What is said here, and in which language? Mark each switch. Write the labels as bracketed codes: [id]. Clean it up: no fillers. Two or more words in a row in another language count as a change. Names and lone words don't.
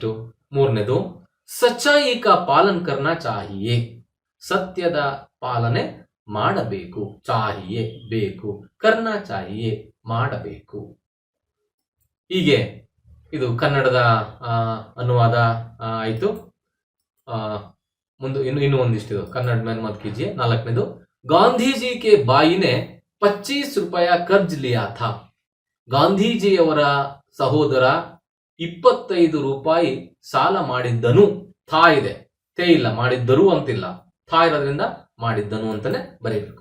[kn] ನೆಕ್ಸ್ಟ್ ಮೂರನೇದು [hi] सच्चाई का पालन करना चाहिए, [kn] ಸತ್ಯದ ಪಾಲನೆ ಮಾಡಬೇಕು. ಚಾಹಿಯೇ ಬೇಕು, [hi] करना चाहिए [kn] ಮಾಡಬೇಕು. ಹೀಗೆ ಇದು ಕನ್ನಡದ ಅನುವಾದ ಆಯಿತು. ಮುಂದೆ ಇನ್ನು ಒಂದಿಷ್ಟು ಕನ್ನಡ [hi] में मत कीजिए. ನಾಲ್ಕನೇದು गांधीजी के भाईने 25 रुपये कर्ज लिया था. [kn] ಗಾಂಧೀಜಿಯವರ ಸಹೋದರ 25 ರೂಪಾಯಿ ಸಾಲ ಮಾಡಿದ್ದನು. ಥಾ ಇದೆ, ತೇ ಇಲ್ಲ, ಮಾಡಿದ್ದರು ಅಂತಿಲ್ಲ. ಥಾ ಇರೋದ್ರಿಂದ ಮಾಡಿದ್ದನು ಅಂತಾನೆ ಬರೀಬೇಕು.